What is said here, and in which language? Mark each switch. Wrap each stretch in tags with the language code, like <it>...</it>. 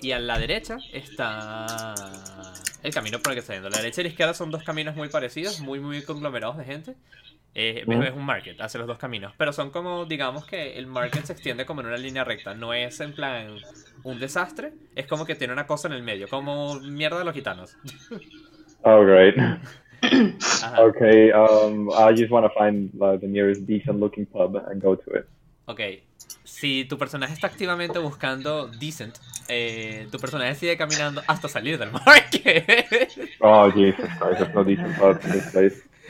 <es>Y a la derecha está el camino por el que está yendo. La derecha y la izquierda son dos caminos muy parecidos, muy muy conglomerados de gente. Es un market, hace los dos caminos, pero son como, digamos que el market se extiende como en una línea recta, no es en plan un desastre, es como que tiene una cosa en el medio, como mierda de los gitanos.</es> <en>Oh, great. Okay, I just want to find the nearest decent looking pub and go to it.</en> <es>Okay, si tu personaje está activamente buscando decent, tu personaje sigue caminando hasta salir del market.</es> <en>Oh, Jesus Christ, there's no decent pub in this place.</en>